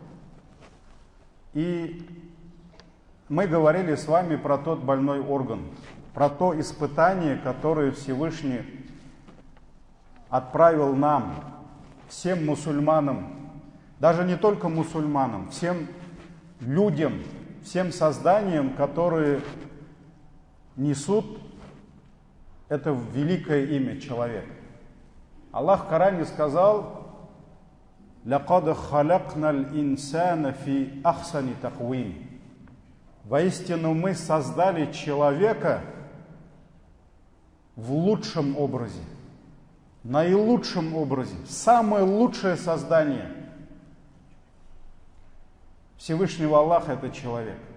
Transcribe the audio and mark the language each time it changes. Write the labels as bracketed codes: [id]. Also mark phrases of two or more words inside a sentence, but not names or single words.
[ru] И мы говорили с вами про тот больной орган, про то испытание, которое Всевышний отправил нам, всем мусульманам, даже не только мусульманам, всем людям, всем созданиям, которые несут это великое имя человек. Аллах в Коране сказал: [ar] «لقد خلقنا الإنسان في أحسن تقويم». [ru] Воистину мы создали человека в лучшем образе, наилучшем образе, самое лучшее создание Всевышнего Аллаха — это человек.